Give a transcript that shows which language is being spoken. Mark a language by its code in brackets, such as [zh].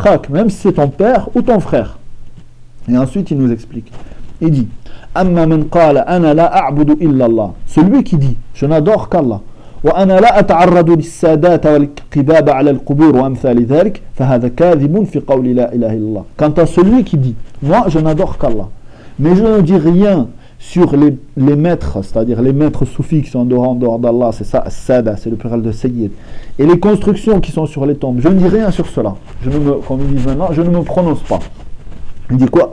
[fr] Même si c'est ton père ou ton frère. Et ensuite, il nous explique. Il dit, celui qui dit, je n'adore qu'Allah. [ar] وأنا لا أتعرض للسادات والقباب على القبور وأمثال ذلك فهذا كاذب في قول لا إله إلا الله. [fr] Quant à celui qui dit, moi je n'adore qu'Allah, mais je ne dis rien sur les maîtres, c'est-à-dire les maîtres soufis qui sont en dehors d'Allah, c'est ça, sada, c'est le pluriel de Sayyid, et les constructions qui sont sur les tombes, je ne dis rien sur cela. Comme ils disent maintenant, je ne me prononce pas. Il dit quoi?